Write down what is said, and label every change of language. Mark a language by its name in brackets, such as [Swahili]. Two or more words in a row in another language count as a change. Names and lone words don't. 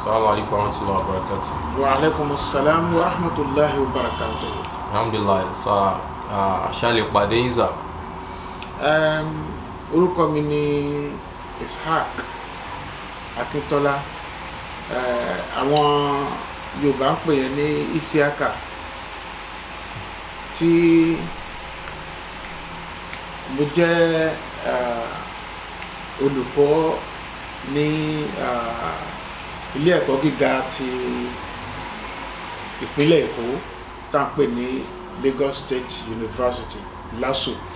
[Arabic] السلام عليكم ورحمة الله وبركاته. وعليكم السلام ورحمة الله وبركاته. Alhamdulillah. [Yoruba] So, ṣá lè pàdé yín sà? Orúkọ mi ni Ishaq Akíntọ́lá. Àwọn Yorùbá ń pè yẹn ní Isiaka, tí mo jẹ́ olùkọ́ ní ilé ẹ̀kọ́ gíga ti ìpínlẹ̀ Èkó tá à ń pè ní Lagos State University LASU.